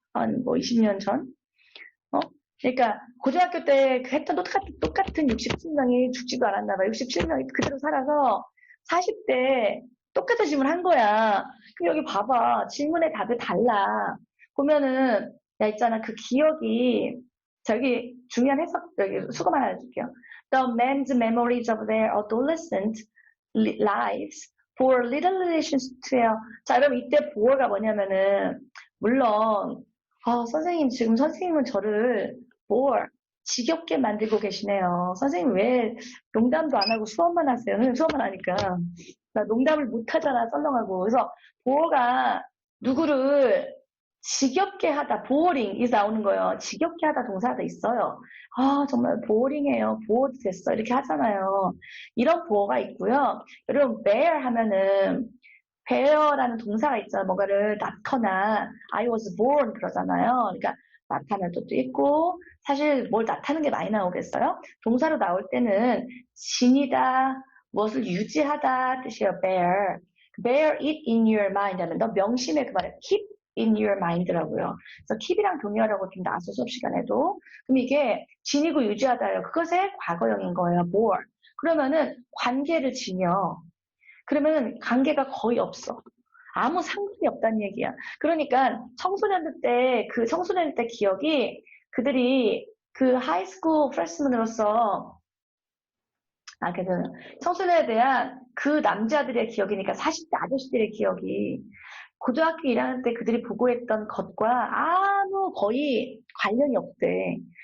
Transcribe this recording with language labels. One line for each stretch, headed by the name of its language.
Korean: 한 뭐 20년 전? 어? 그러니까 고등학교 때 했던 똑같은 67명이 죽지도 않았나 봐. 67명이 그대로 살아서 40대 똑같은 질문 한 거야. 그럼 여기 봐봐. 질문의 답이 달라. 보면은 야 있잖아. 그 기억이 저기 중요한 해석 여기 수고만 하나 줄게요.
English: The men's memories of their adolescent lives bore little relations to their
Korean: 자, 그럼 이때 bore가 뭐냐면은 물론 선생님, 지금 선생님은 저를 bore, 지겹게 만들고 계시네요. 선생님 왜 농담도 안 하고 수업만 하세요? 선생님 수업만 하니까. 나 농담을 못 하잖아, 썰렁하고. 그래서 bore가 누구를 지겹게 하다, boring이 나오는 거예요. 지겹게 하다 동사가 있어요. 정말 boring해요. bored 됐어. 이렇게 하잖아요. 이런 bore가 있고요. 여러분, bear 하면은 bear라는 동사가 있잖아요. 뭔가를 낳거나
English: I was born
Korean: 그러잖아요. 그러니까 나타날 것도 있고 사실 뭘 나타내는 게 많이 나오겠어요? 동사로 나올 때는 지니다, 무엇을 유지하다 뜻이에요. bear.
English: bear it in your mind
Korean: 하면 너 명심해 그 말에
English: keep in your mind
Korean: 라고요. 그래서 keep이랑 동의어라고 좀 나왔어 수업 시간에도. 그럼 이게 지니고 유지하다예요. 그것의 과거형인 거예요. bore. 그러면은 관계를 지녀. 그러면 관계가 거의 없어. 아무 상관이 없다는 얘기야. 그러니까 청소년들 때 기억이 그들이 그 하이스쿨 프레시먼으로서 그래서 청소년에 대한 그 남자들의 기억이니까 40대 아저씨들의 기억이 고등학교 1학년 때 그들이 보고했던 것과 아무 거의 관련이 없대.